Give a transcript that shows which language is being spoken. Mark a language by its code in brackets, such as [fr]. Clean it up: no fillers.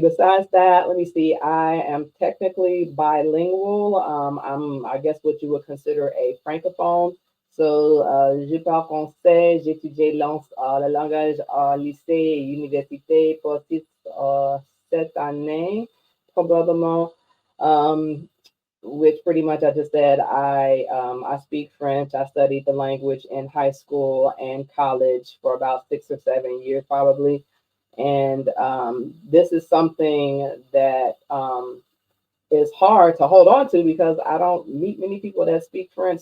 [en] Besides that, I am technically bilingual. I guess what you would consider a francophone. [fr] So, je parle français, j'ai étudié le langage à lycée et université pour 7 années, probablement. [en] Which pretty much I just said I speak French. I studied the language in high school and college for about 6 or 7 years probably. And this is something that is hard to hold on to because I don't meet many people that speak French.